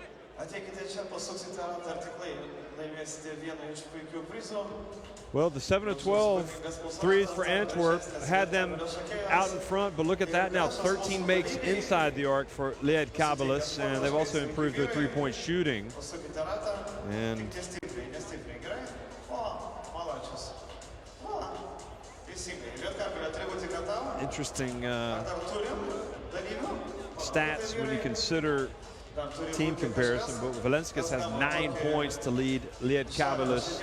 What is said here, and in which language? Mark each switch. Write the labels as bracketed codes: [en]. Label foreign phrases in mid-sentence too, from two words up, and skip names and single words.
[lt] Ateikite čia, pasuksite ratą ir tikrai laimėsite vieną iš puikių prizų. [en] Well, the 7-12 threes for Antwerp had them out in front, but look at that now. 13 makes inside the arc for Lietkabelis, and they've also improved their three-point shooting. And interesting stats when you consider team comparison, but Valenskis has 9 points to lead Lietkabelis.